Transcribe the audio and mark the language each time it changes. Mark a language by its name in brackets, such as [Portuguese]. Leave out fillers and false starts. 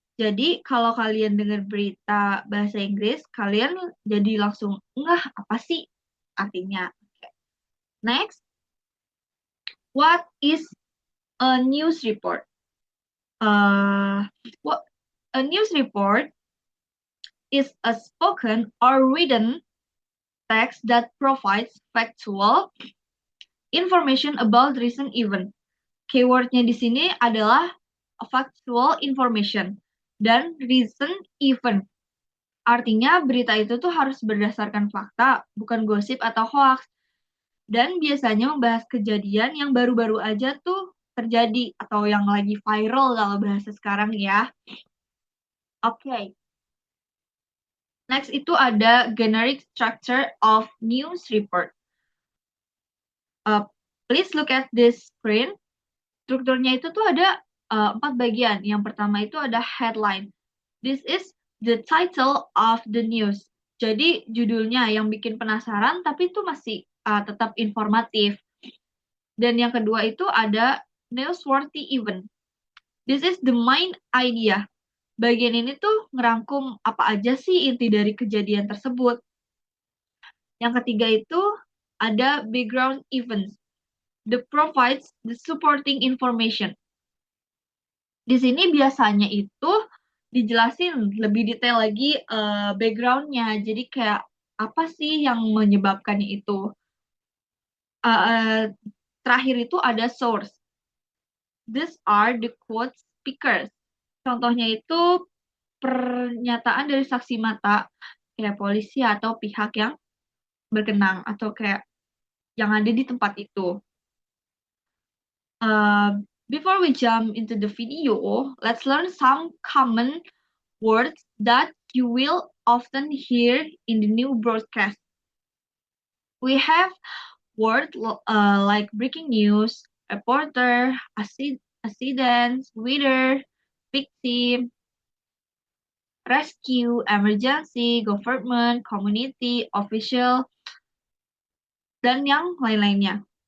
[Indonesian] Jadi kalau kalian dengar berita bahasa Inggris, kalian jadi langsung enggak apa sih artinya. [English] Next, what is a news report? What a news report is a spoken or written text that provides factual information about recent event. [Indonesian] Keywordnya di sini adalah [English] factual information [Indonesian] dan [English] recent event. [Indonesian] Artinya berita itu tuh harus berdasarkan fakta, bukan gosip atau hoax. Dan biasanya membahas kejadian yang baru-baru aja tuh terjadi atau yang lagi viral kalau bahasa sekarang ya. Oke. [English] Next [Indonesian] itu ada [English] generic structure of news report. Please look at this screen. [Indonesian] Strukturnya itu tuh ada 4 bagian. Yang pertama itu ada headline. [English] This is the title of the news. [Indonesian] Jadi judulnya yang bikin penasaran tapi itu masih tetap informatif. Dan yang kedua itu ada [English] newsworthy event. This is the main idea. [Indonesian] Bagian ini tuh ngerangkum apa aja sih inti dari kejadian tersebut. Yang ketiga itu ada background events. [English] That provides the supporting information. [Indonesian] Di sini biasanya itu dijelasin lebih detail lagi background-nya. Jadi kayak apa sih yang menyebabkannya itu. Terakhir itu ada source. [English] These are the quote speakers. [Indonesian] Contohnya itu pernyataan dari saksi mata, kayak polisi atau pihak yang berkenang, atau kayak yang ada di tempat itu. [English] Before we jump into the video, let's learn some common words that you will often hear in the new broadcast. We have words like breaking news, reporter, accident, weather, victim, rescue, emergency, government, community, official, [Indonesian] dan yang lain-lainnya.